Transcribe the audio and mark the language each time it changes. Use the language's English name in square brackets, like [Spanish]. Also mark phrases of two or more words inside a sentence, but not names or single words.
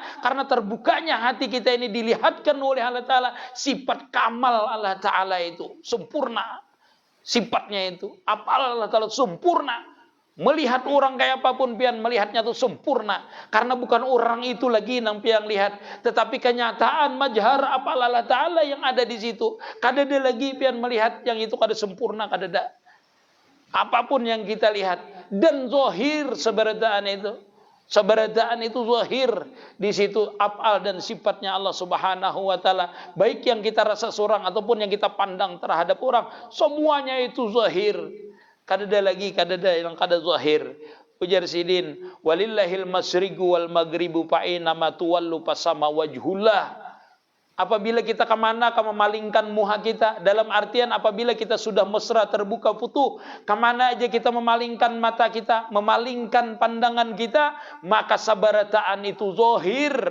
[Banjar] Karena terbukanya hati kita ini dilihatkan oleh Allah Ta'ala. Sifat kamal Allah Ta'ala itu sempurna. Sifatnya itu. Apa Allah Ta'ala sempurna. Melihat orang kayak apapun pian melihatnya itu sempurna. Karena bukan orang itu lagi yang pian lihat, tetapi kenyataan majhar apa Allah Ta'ala yang ada di situ. Kadada lagi pian melihat yang itu kada sempurna, kadada. Apapun yang kita lihat dan zahir seberataan itu. Seberataan itu zahir di situ af'al dan sifatnya Allah [Arabic] سبحانه وتعالى. [Banjar] Baik yang kita rasa seorang ataupun yang kita pandang terhadap orang, semuanya itu zahir. Kadada lagi, kadada yang kada zahir. Ujar sidin, [Arabic] ولله المشرق والمغرب فأينما تولوا فثم وجه الله. [Banjar] Apabila kita kemana memalingkan muha kita, dalam artian apabila kita sudah mesra terbuka futuh, kemana aja kita memalingkan mata kita, memalingkan pandangan kita, maka sabarataan itu zahir.